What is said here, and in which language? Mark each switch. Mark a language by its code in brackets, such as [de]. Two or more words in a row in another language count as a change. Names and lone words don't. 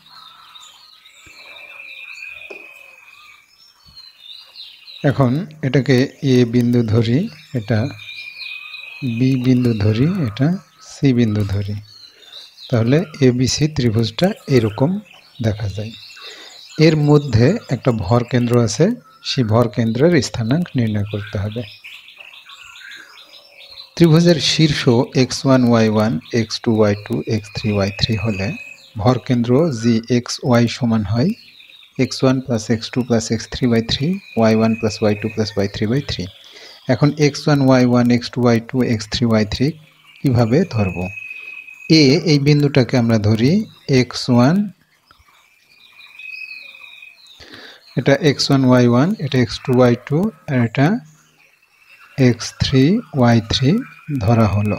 [bn] এখন এটাকে এ বিন্দু ধরি, এটা বি বিন্দু ধরি, এটা সি বিন্দু ধরি। তাহলে এবিসি ত্রিভুজটা এরকম দেখা যায়। এর মধ্যে একটা ভরকেন্দ্র আছে, সেই ভরকেন্দ্রের স্থানাঙ্ক নির্ণয় করতে হবে। ত্রিভুজের শীর্ষ x1, y1, x2, y2, x3, y3 হলে ভরকেন্দ্র জি এক্স ওয়াই সমান হয় [en] x1 plus x2 plus x3 by 3, y1 plus y2 plus y3 by 3. [bn] এখন x1, y1, x2, y2, x3, y3 কিভাবে ধরব? এই বিন্দুটাকে আমরা ধরি x1, এটা x1, y1, এটা x2, y2 আর এটা x3, y3 ধরা হলো।